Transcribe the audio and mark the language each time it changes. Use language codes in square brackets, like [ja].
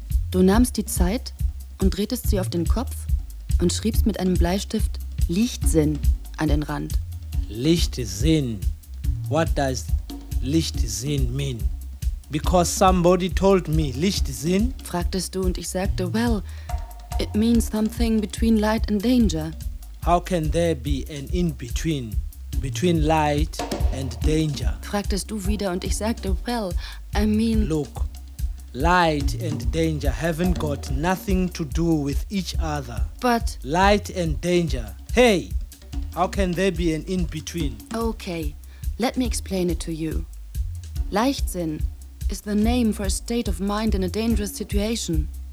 [de] Du nahmst die Zeit und drehtest sie auf den Kopf und schriebst mit einem Bleistift Lichtsinn an den Rand. [en] Lichtsinn? What does Lichtsinn mean? Because somebody told me Lichtsinn? [de] Fragtest du und ich sagte, [en] well, it means something between light and danger. How can there be an in-between, between light and danger? [de] Fragtest du wieder und ich sagte, [en] well, I mean... Look. Light and danger haven't got nothing to do with each other. But... Light and danger. Hey, how can there be an in-between? Okay, let me explain it to you. Leichtsinn is the name for a state of mind in a dangerous situation.